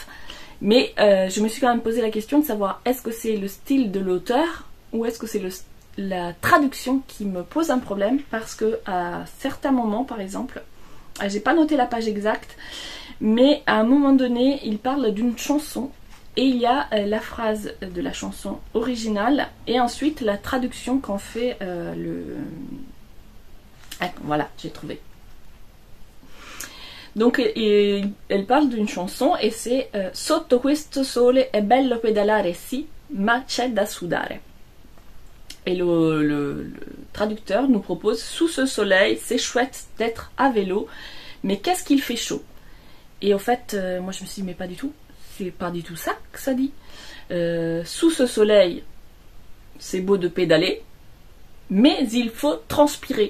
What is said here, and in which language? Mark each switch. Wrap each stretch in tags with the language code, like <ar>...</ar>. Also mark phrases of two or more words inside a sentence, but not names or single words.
<fr>Mais je me suis quand même posé la question de savoir, est-ce que c'est le style de l'auteur ou est-ce que c'est la traduction qui me pose un problème, parce que à certains moments, par exemple, j'ai pas noté la page exacte, mais à un moment donné, il parle d'une chanson. Et il y a la phrase de la chanson originale et ensuite la traduction qu'en fait le... Ah, voilà, j'ai trouvé. Donc elle parle d'une chanson et c'est</fr> <it>Sotto questo sole è bello pedalare sì, ma c'è da sudare.</it> <fr>Et le traducteur nous propose, sous ce soleil, c'est chouette d'être à vélo, mais qu'est-ce qu'il fait chaud? Et au fait, moi je me suis dit, mais pas du tout. C'est pas du tout ça que ça dit. Sous ce soleil, c'est beau de pédaler, mais il faut transpirer.</fr>